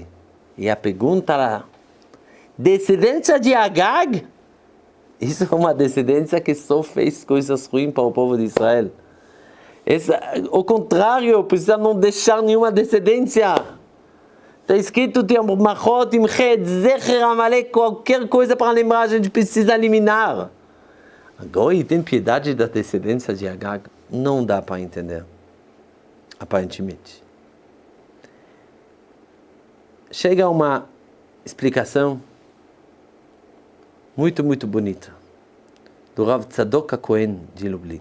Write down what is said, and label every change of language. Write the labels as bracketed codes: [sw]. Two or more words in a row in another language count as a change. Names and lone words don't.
[pt] E a pergunta lá, descendência de Agag? Isso é uma descendência que só fez coisas ruins para o povo de Israel. Ao contrário, precisa não deixar nenhuma descendência. Está escrito, tem [he] מחה, תמחה, זכר, עמלק, [pt] qualquer coisa para lembrar, a gente precisa eliminar. Agora, ele tem piedade da descendência de Agag? Não dá para entender, aparentemente. Chega uma explicação muito, muito bonita do Rav Tzadok HaKohen de Lublin.